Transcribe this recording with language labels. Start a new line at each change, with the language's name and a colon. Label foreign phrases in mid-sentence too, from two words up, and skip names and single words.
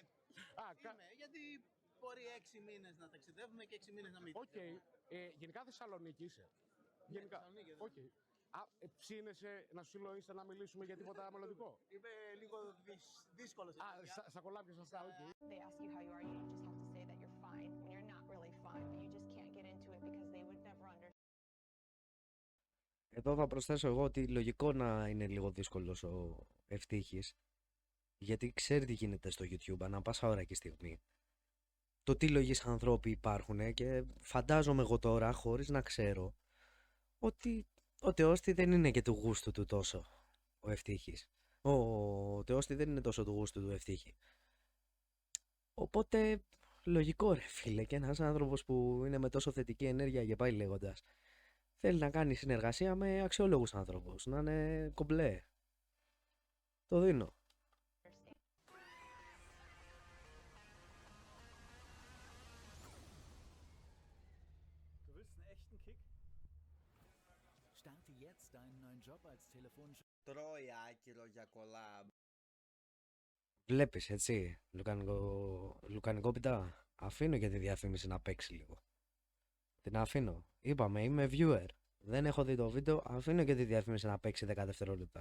Greek: Α, είμαι, γιατί μπορεί 6 μήνες να ταξιδεύουμε και 6 μήνες να μην. Οκ. Γενικά Θεσσαλονίκη είσαι. Γενικά. Θεσσαλονίκη, Οκ. Ψήνεσαι να σου στείλω Insta να μιλήσουμε για τίποτα μελλοντικό. Είμαι λίγο δύσκολο σε Α, παιδιά. στα κολλάπια σας αυτά, οκ.
English: They ask you how you are, you just have to say that you're fine when you're not really fine, but you just can't get into it because they would never understand.
Greek: Εδώ θα προσθέσω εγώ ότι λογικό να είναι λίγο δύσκολος ο Ευτύχης, γιατί ξέρει τι γίνεται στο YouTube ανά πάσα ώρα και στιγμή. Το τι λογείς ανθρώποι υπάρχουν και φαντάζομαι εγώ τώρα, χωρίς να ξέρω, ότι ο Τεώστη δεν είναι και του γούστου του τόσο ο Ευτύχης. Ο Τεώστη δεν είναι τόσο του γούστου του Ευτύχη. Οπότε λογικό ρε φίλε, και ένας άνθρωπος που είναι με τόσο θετική ενέργεια και πάει λέγοντας, θέλει να κάνει συνεργασία με αξιόλογους άνθρωπους, να είναι κομπλέ. Το δίνω.
German: Du willst einen echten Kick? Starte jetzt deinen neuen Job als Telefon.
Greek: Τρώει άκυρο για collab. Βλέπεις έτσι, λουκανικό πιτά. Αφήνω και τη διαφήμιση να παίξει λίγο. Την αφήνω. Είπαμε, είμαι viewer. Δεν έχω δει το βίντεο, αφήνω και τη διαφήμιση να παίξει 10 δευτερόλεπτα.